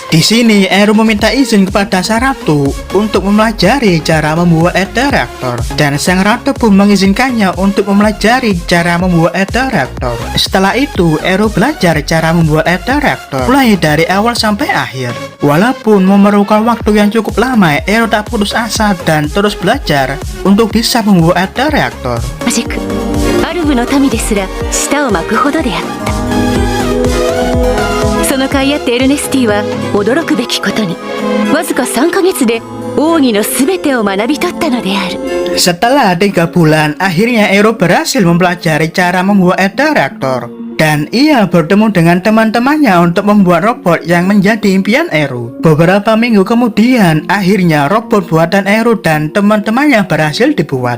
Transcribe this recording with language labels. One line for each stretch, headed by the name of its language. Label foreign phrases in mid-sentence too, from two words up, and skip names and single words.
Indonesian: Di sini Ero meminta izin kepada sang ratu untuk mempelajari cara membuat ether reaktor, dan sang ratu pun mengizinkannya untuk mempelajari cara membuat ether reaktor. Setelah itu Ero belajar cara membuat ether reaktor mulai dari awal sampai akhir. Walaupun memerlukan waktu yang cukup lama, Ero tak putus asa dan terus belajar untuk bisa membuat ether reaktor.
Japanese: マジックアルブの民ですら舌を巻くほどであった。その甲斐あってエルネスティは驚くべきことにわずか3ヶ月で奥義のすべてを学び取ったのである。
Indonesian: Setelah 3 bulan, akhirnya Ero berhasil mempelajari cara membuat ether reaktor. Dan ia bertemu dengan teman-temannya untuk membuat robot yang menjadi impian Ero. Beberapa minggu kemudian, akhirnya robot buatan Ero dan teman-temannya berhasil dibuat.